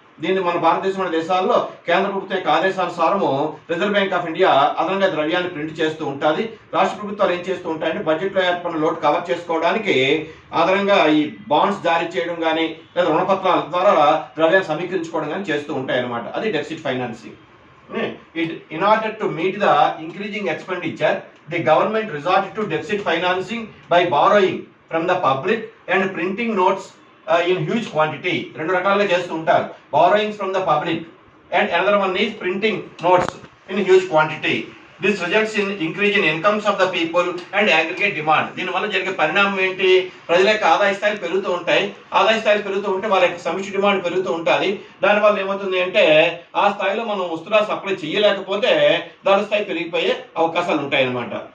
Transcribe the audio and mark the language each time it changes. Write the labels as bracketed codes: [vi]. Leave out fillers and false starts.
[te] దీన్ని మన భారతదేశంలోని దేశాల్లో కేంద్ర ప్రభుత్వం యొక్క ఆదేశానుసారము రిజర్వ్ బ్యాంక్ ఆఫ్ ఇండియా అదనంగా ద్రవ్యాన్ని ప్రింట్ చేస్తూ ఉంటుంది. రాష్ట్ర ప్రభుత్వాలు ఏం చేస్తూ ఉంటాయంటే బడ్జెట్లో ఏర్పడిన లోటు కవర్ చేసుకోవడానికి అదనంగా ఈ బాండ్స్ జారీ చేయడం కానీ లేదా రుణపత్రాల ద్వారా ద్రవ్యాన్ని సమీకరించుకోవడం కానీ చేస్తూ ఉంటాయి అన్నమాట. అది deficit financing. [en] In order to meet the increasing expenditure, the government resorted to deficit financing by borrowing from the public and printing notes in huge quantity. [te] రెండు రకాలుగా చేస్తూ ఉంటారు. [en] Borrowings from the public and another one is printing notes in huge quantity. This results in increase in incomes of the people and aggregate demand. [te] దీనివల్ల జరిగే పరిణామం ఏంటి? ప్రజల యొక్క ఆదాయ స్థాయిలు పెరుగుతూ ఉంటాయి. ఆదాయ స్థాయిలు పెరుగుతూ ఉంటే వాళ్ళ యొక్క సమిష్టి డిమాండ్ పెరుగుతూ ఉంటుంది. దానివల్ల ఏమవుతుంది అంటే ఆ స్థాయిలో మనం వస్తువుల సప్లై చేయలేకపోతే దాని స్థాయి పెరిగిపోయే అవకాశాలు ఉంటాయి అన్నమాట.